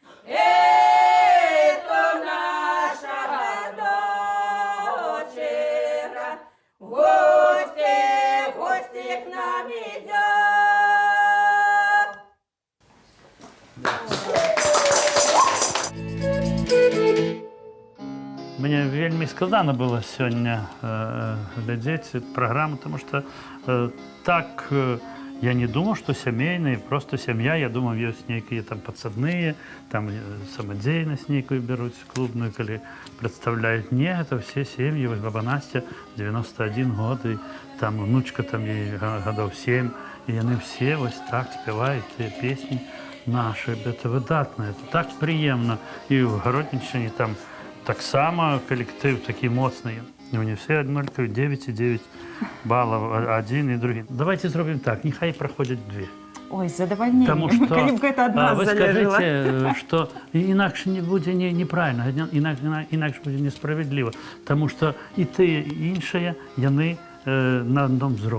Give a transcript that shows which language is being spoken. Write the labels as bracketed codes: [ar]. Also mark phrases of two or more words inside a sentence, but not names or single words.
[ru] Это наша дочера в гости к нам идет. [be] Мне вельмі складана было сёння глядзець эту праграму, [ru] потому что так я не думал, что [be] сямейная, просто сям'я, я думал, ёсць нейкія там падсадныя, там самадзейнасць нейкую бяруць клубную, калі прадстаўляюць. [ru] Не, это все сем'і. [be] Вось баба Настя 91 год, і там внучка там ей гадоў 7, і яны все вось так спяваюць тыя песні наши. Это выдатна, это так прыемна. І ў Гаротнічыне там таксама калектыў такі моцны. [ru] Мне все однолькаві 9,9 баллов, один и другие. Давайте [uk] зробім так, нехай [ru] проходят две. [be] Ой, з задавальненнем. [ru] Потому что [be] Калі б гэта ад нас вы залежала. [ru] скажите, что [be] інакше не будзе неправильно, інакше будзе несправедліва. [ru] Тому что [be] і тыя, і іншыя, яны на адном узроўні.